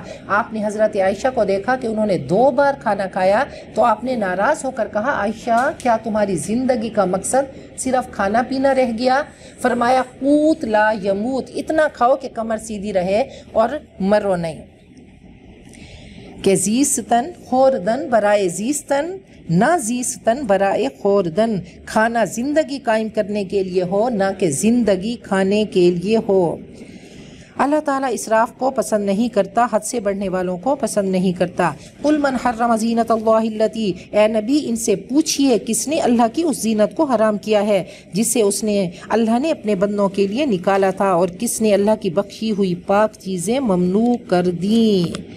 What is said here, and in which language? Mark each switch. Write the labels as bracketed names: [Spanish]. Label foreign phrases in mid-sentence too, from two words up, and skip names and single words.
[Urdu] آپ نے حضرت عائشہ کو دیکھا کہ انہوں نے 2 بار کھانا کھایا، تو آپ نے ناراض ہو کر کہا عائشہ کیا تمہاری زندگی کا مقصد صرف کھانا پینا رہ گیا؟ فرمایا [Arabic] قوت لا یموت، [Urdu] اتنا کھاؤ کہ کمر سیدھی رہے اور مرو نہیں، کہ [Persian] زیستن خوردن برائے زیستن نہ زیستن برائے خوردن، [Urdu] کھانا زندگی قائم کرنے کے لیے ہو نہ کہ زندگی کھانے کے لیے ہو۔ اللہ تعالیٰ اسراف کو پسند نہیں کرتا، حد سے بڑھنے والوں کو پسند نہیں کرتا۔ [Arabic] قل من حرم زینت اللہ التی، [Urdu] اے نبی ان سے پوچھئے کس نے اللہ کی اس زینت کو حرام کیا ہے جسے اللہ نے اپنے بندوں کے لیے نکالا تھا، اور کس نے اللہ کی بخشی ہوئی پاک چیزیں ممنوع کر دیں۔